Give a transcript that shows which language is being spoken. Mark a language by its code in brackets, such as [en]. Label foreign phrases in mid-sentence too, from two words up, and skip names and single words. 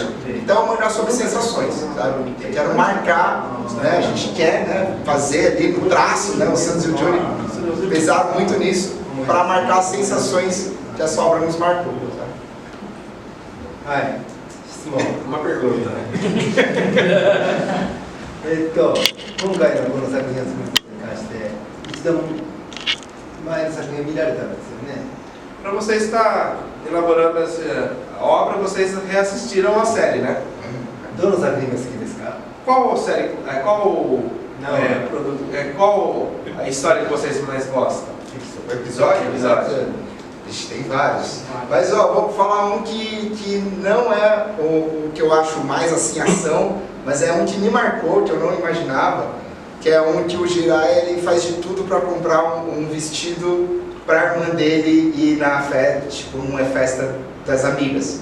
[pt] Então, mangá sobre sensações, sabe? Eu quero marcar, né, a gente quer, né, fazer ali no traço, né, o Santos e o Johnny pesaram muito nisso, para marcar as sensações que essa obra nos marcou. Sabe? Uma pergunta. [ja] 今回のこの作品を作ることに関して一度も前の作品を見られたんですよね。 [pt] Para você estar elaborando essa obra, vocês reassistiram a série, né? [ja] どの作品が好きですか？ [pt] Qual série, qual a história que vocês mais gostam? O episódio? Ixi, tem vários. Mas ó, vou falar um que não é o que eu acho mais assim ação, mas é um que me marcou, que eu não imaginava, que é um que o Jiraiya ele faz de tudo para comprar um vestido para a irmã dele ir na festa, tipo, numa festa das amigas.